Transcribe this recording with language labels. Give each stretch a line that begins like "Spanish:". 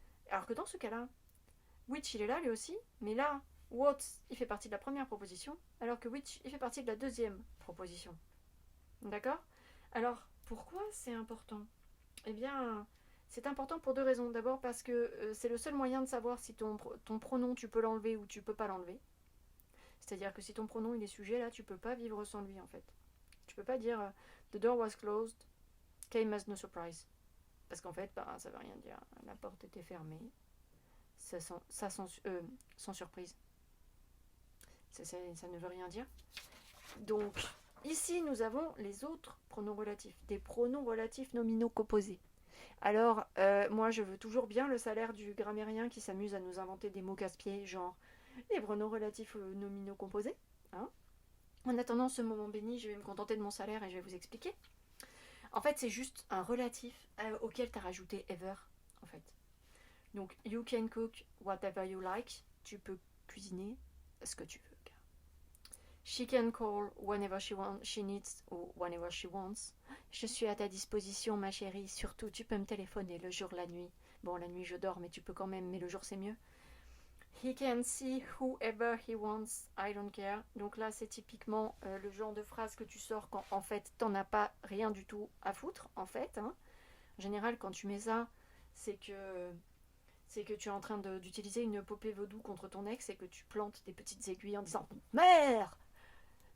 French: Alors que dans ce cas-là, which, il est là lui aussi, mais là, what, il fait partie de la première proposition, alors que which, il fait partie de la deuxième proposition. D'accord? Alors, pourquoi c'est important? Eh bien, c'est important pour deux raisons. D'abord parce que c'est le seul moyen de savoir si ton pronom, tu peux l'enlever ou tu peux pas l'enlever. C'est-à-dire que si ton pronom, il est sujet, là, tu peux pas vivre sans lui, en fait. Tu peux pas dire
English: The door was closed, came as no surprise.
French: Parce qu'en fait, bah, ça veut rien dire. La porte était fermée. Sans surprise. Ça ne veut rien dire. Donc, ici, nous avons les autres pronoms relatifs. Des pronoms relatifs nominaux composés. Alors, moi, je veux toujours bien le salaire du grammairien qui s'amuse à nous inventer des mots casse-pieds, genre les pronoms relatifs nominaux composés. Hein. En attendant ce moment béni, je vais me contenter de mon salaire et je vais vous expliquer. En fait, c'est juste un relatif auquel tu as rajouté ever, en fait.
English: Donc, you can cook whatever you like.
French: Tu peux cuisiner ce que tu veux.
English: She can call whenever she needs ou whenever she wants.
French: Je suis à ta disposition, ma chérie. Surtout, tu peux me téléphoner le jour, la nuit. Bon, la nuit, je dors, mais tu peux quand même. Mais le jour, c'est mieux.
English: He can see whoever he wants. I don't care.
French: Donc là, c'est typiquement le genre de phrase que tu sors quand, en fait, t'en as pas rien du tout à foutre, en fait. Hein. En général, quand tu mets ça, c'est que tu es en train d'utiliser une poupée vaudou contre ton ex et que tu plantes des petites aiguilles en disant « Mère !»